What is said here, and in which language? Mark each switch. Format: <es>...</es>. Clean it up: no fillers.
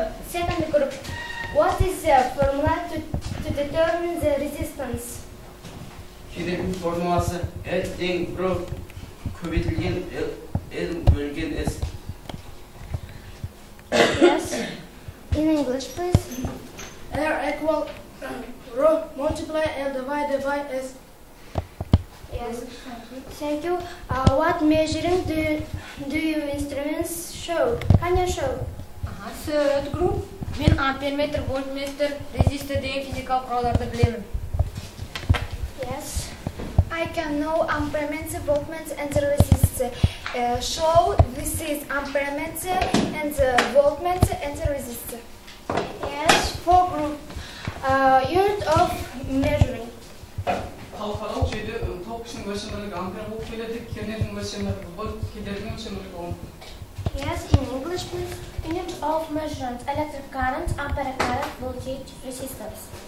<en>Second group, what is the formula to determine the resistance?</en> <kk>Кедергінің формуласы L тең Rho көбейтілген L бөлінген S.</kk> <en>Yes. In English, please. R equals Rho multiply L divided by S. Yes. Thank you. What measuring do your instruments show? Can you show? Third group.</en> <kk>Мен амперметр, вольтметр, резистор деген физикалық құралдарды білемін.</kk> <en>Yes. I can know ampermeter, voltmeter, and the resistor. Show this is ampermeter and the voltmeter and the resistor. Yes. Fourth group. Unit of measuring.</en> <kk>Халықаралық жүйеде ток күшінің өлшемділігі ампер болып келеді, кернеудің өлшемділігі вольт, кедергінің өлшемділігі ом.</kk> <en>Yes. In English, please. Unit of measurement, electric current, ampere current, voltage, resistance.</en>